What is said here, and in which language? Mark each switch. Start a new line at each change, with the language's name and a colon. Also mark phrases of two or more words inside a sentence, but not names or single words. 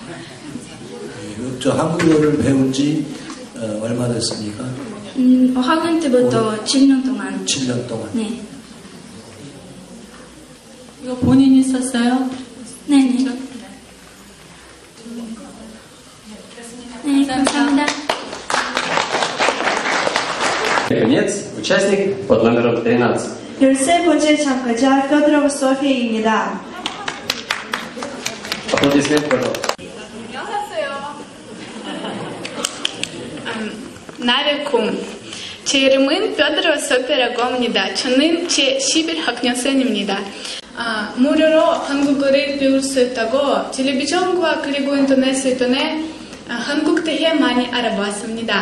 Korean: 저 한국어를 배운 지 얼마 됐습니까? 5학년 때부터 7년 동안. 7년 동안. 네. 이거 본인이 썼어요? 네네. 네, 감사합니다.
Russian: Наконец, участник под номером 13.
Korean: 13번째 참가자 페드로바 소피아입니다.
Russian: Аплодисменты, пожалуйста.
Korean: 나를 꿈. 제 이름은 페드로 소피아입니다. 저는 제11학년생입니다. 무료로 한국어를 배울 수 있다고 텔레비전과 그리고 인터넷을 통해 한국 대해 많이 알아봤습니다.